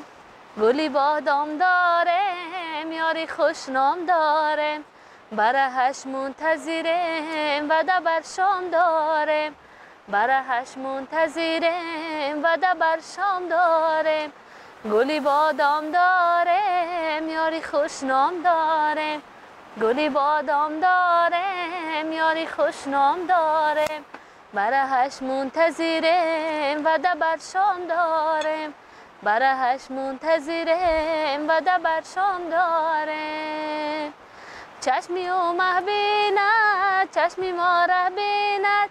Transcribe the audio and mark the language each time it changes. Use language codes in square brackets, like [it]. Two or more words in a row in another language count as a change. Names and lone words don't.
[tg] гули бодом дорем ёри хушном дорем. бараҳаш мунтазирем вада бар шом дорем. бараҳаш мунтазирем вада бар шом дорем. гули бодом дорем ёри хушном дорем. [fa] گلی بادام دارم یاری خوشنام دارم. برهش منتظرم و بر شام دارم. برهش منتظرم و بر شام دارم. چشمی او مهبیند چشمی ما ره بیند.